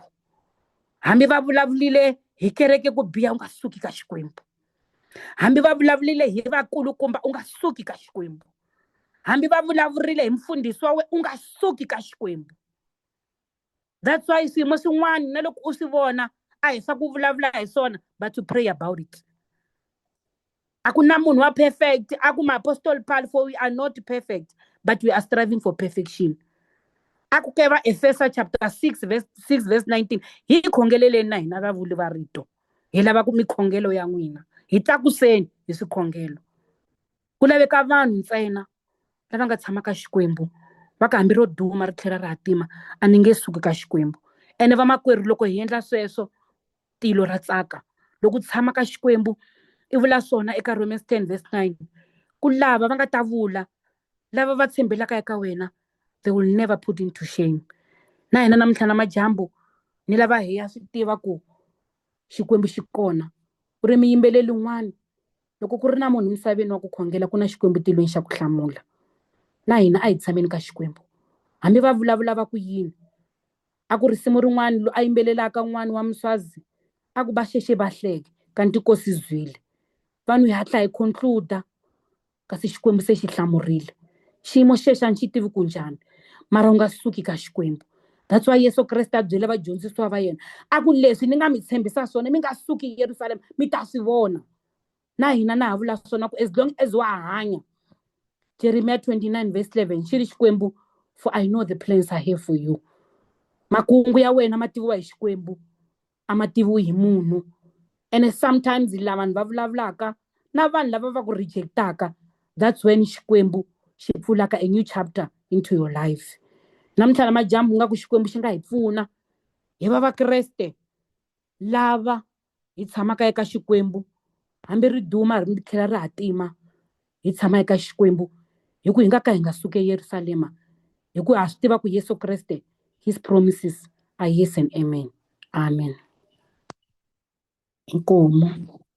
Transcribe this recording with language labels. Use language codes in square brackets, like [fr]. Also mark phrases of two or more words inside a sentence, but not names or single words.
[ts] Hambi va vulavulile hi kereke ku biha u nga suki ka Xikwembu. Hambi va vulavulile hi vakulukumba u nga suki ka Xikwembu. Hambi va vulavurile hi mfundhisi wa wena u nga suki ka Xikwembu. [en] That's why [ts] swiyimo swin'wana na loko u swi vona a hi swa ku vulavula hi swona [en] but to pray about it. [ts] A ku na munhu wa perfect, a ku ma-apostle Paul, [en] for we are not perfect but we are striving for perfection. [ts] A ku ke va Efesa chapter 6 verse 19 hi khongeleleni na hina vavuli va rito, hi lava ku mikhongelo ya n'wina, hi tlakuseni hi swikhongelo. Ku laveka vanhu ntsena lava nga tshama ka Xikwembu va ka hambi ro duma ri tlhela ri hatima a ni nge suki ka Xikwembu. Ene vamakwerhu loko hi endla sweswo tilo ra tsaka. Loko u tshama ka Xikwembu i vula swona eka Romans 10 verse 9 ku lava va nga ta vula lava va tshembelaka eka wena [en] they will never put into shame. [ts] Na hina namuntlha namadyambu ni lava hi ya swi tiva ku Xikwembu xi kona. U ri miyimbeleli un'wana loko ku ri na munhu misaveni wa ku khongela ku na Xikwembu tilweni xa ku hlamula. Na hina a hi tshameni ka Xikwembu hambi va vulavula va ku yini. A ku risimu rin'wana lo a yimbelelaka n'wana wa Muswazi a ku [ss] ba sheshe ba hleke kanti Nkosi zwile. [ts] Vanhu hi hatla hi conclude kasi Xikwembu se xi hlamurile. Xiyimo xexo a ni xi tivi ku njhani mara u nga suki ka Xikwembu. [en] That's why [ts] Yesu Kreste a byele vadyondzisiwa va yena a ku leswi ni nga mi tshembisa swona mi nga suki eYerusalema mi ta swi vona. Na hina na ha vula swona ku [en] as long as [ts] wa hanya. Jeremiah 29 verse 11 xi ri Xikwembu, [en] for I know the plans I have for you. [ts] Makungu ya wena ma tiviwa hi Xikwembu a ma tiviwi hi munhu. And sometimes lava vanhu va vulavulaka na vanhu lava va ku rejectaka, [en] that's when [ts] Xikwembu xi pfulaka [en] a new chapter into your life. [ts] Namuntlha namadyambu nga ku Xikwembu xi nga hi pfuna hi va vakreste lava hi tshamaka eka Xikwembu hambi ri duma ri tlhela ri hatima hi tshama eka Xikwembu hi ku hi nga ka hi nga suki eYerusalema hi ku ha swi tiva ku Yesu Kreste [en] his promises are yes and amen. [ts] Amen. Inkomo.